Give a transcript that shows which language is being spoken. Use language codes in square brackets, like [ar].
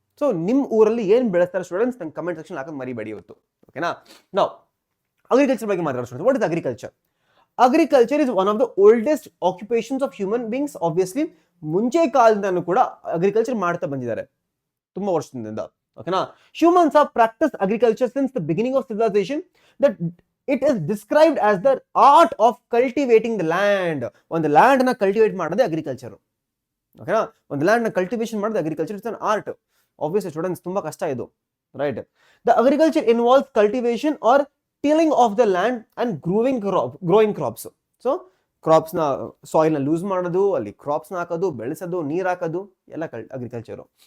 [kn] So ನಿಮ್ ಊರಲ್ಲಿ ಏನ್ ಬೆಳೆಸ್ತಾರೆ ಸ್ಟೂಡೆಂಟ್ಸ್, ನಂಗೆ ಕಮೆಂಟ್ ಸೆಕ್ಷನ್ ಹಾಕೋದು ಮರಿಬೇಡಿ ಇವತ್ತು. ಓಕೆನಾ? ನಾವು ಅಗ್ರಿಕಲ್ಚರ್ ಬಗ್ಗೆ ಮಾತಾಡೋಣ. [en] What is agriculture? Agriculture is one of the oldest occupations of human beings. [kn] Obviously ಮುಂಚೆ ಕಾಲದಿಂದನೂ ಕೂಡ ಅಗ್ರಿಕಲ್ಚರ್ ಮಾಡ್ತಾ ಬಂದಿದ್ದಾರೆ, ತುಂಬಾ ವರ್ಷದಿಂದ. [en] ಓಕೆನಾ? Humans have practiced agriculture since the beginning of civilization. That it is described as the art of cultivating the land. [kn] ಒಂದು land ನ cultivate ಮಾಡೋದೇ ಅಗ್ರಿಕಲ್ಚರ್. ಓಕೆನಾ? ಒಂದು ಲ್ಯಾಂಡ್ ನ ಕಲ್ಟಿವೇಶನ್ ಮಾಡೋದು agriculture. [en] It's an art. Obviously students, [kn] ತುಂಬಾ ಕಷ್ಟ ಇದು, [en] Right? The agriculture involves cultivation or tilling of the land and growing crops. [kn] So crops ನ ಸಾಯಿಲ್ ನ ಲೂಸ್ ಮಾಡೋದು, ಅಲ್ಲಿ ಕ್ರಾಪ್ಸ್ ನ ಹಾಕೋದು, ಬೆಳೆಸೋದು, ನೀರ್ ಹಾಕೋದು, ಎಲ್ಲ ಅಗ್ರಿಕಲ್ಚರ್.